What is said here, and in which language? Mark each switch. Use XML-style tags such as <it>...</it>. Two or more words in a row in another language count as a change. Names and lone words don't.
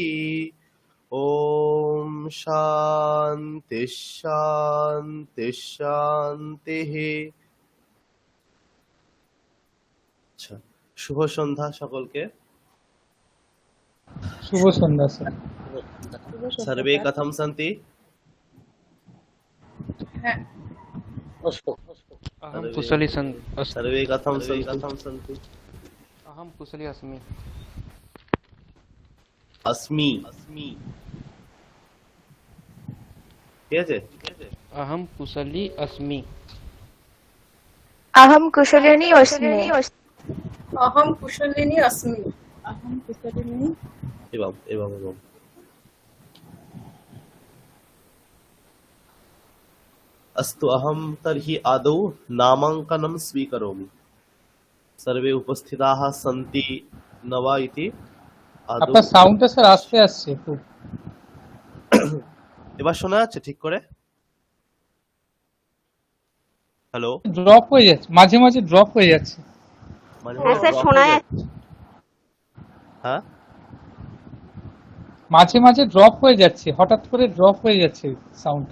<sa>ওম শান্তি শান্তি শান্তিঃ।</sa> <bn>আচ্ছা, শুভ সন্ধ্যা সকলকে। শুভ সন্ধ্যা স্যার।</bn> <sa>সর্বে কথম সন্তি? अहम कुशली सर्वे कथम सन्ति? अहम कुशली अस्मि। अस्मि,</sa> <bn>ঠিক আছে?</bn> <sa>अहम कुशली अस्मि। अहम कुशलिनी अस्मि। अहम कुशलिनी अस्मि। अहम कुशलिनी एवं अस्तु, अहम तर्हि आदौ नामाङ्कनं स्वीकरोमि। सर्वे उपस्थिताः सन्ति न वा इति आदौ।</sa> <bn>আপনার সাউন্ডটা স্যার আস্তে আসছে খুব। এবার শোনা যাচ্ছে ঠিক করে? হ্যালো, ড্রপ হয়ে যাচ্ছে, মাঝে মাঝে ড্রপ হয়ে যাচ্ছে। হ্যাঁ স্যার, শোনা যাচ্ছে। হ্যাঁ, মাঝে মাঝে ড্রপ হয়ে যাচ্ছে, হঠাৎ করে ড্রপ হয়ে যাচ্ছে সাউন্ডটা।</bn>